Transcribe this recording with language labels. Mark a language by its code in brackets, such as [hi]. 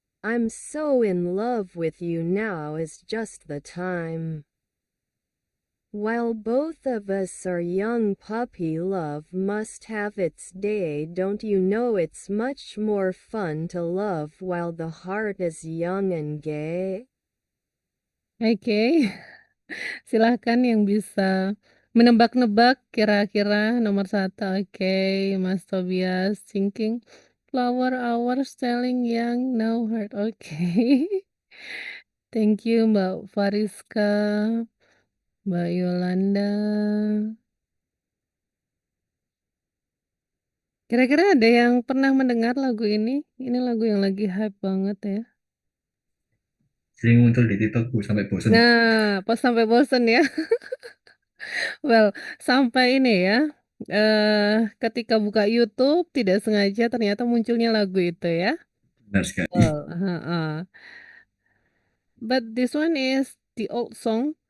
[en] I'm so in love with you, now is just the time. While both of us are young, puppy love must have its day. Don't you know it's much more fun to love while the heart is young and gay? [id] Oke. Silahkan yang bisa menebak-nebak kira-kira nomor 1. [en] Oke, Mas Tobias thinking flower hours telling young now heart. Oke. Thank you Mbak Fariska, Mbak Yolanda. [id] Kira-kira ada yang pernah mendengar lagu ini? Ini lagu yang lagi hype banget ya. Sering muncul di TikTokku sampai bosen. Nah, pas sampai bosen ya. Well, sampai ini ya, ketika buka YouTube tidak sengaja ternyata munculnya lagu itu ya. Benar sekali. Heeh. [en] But this one is the old song.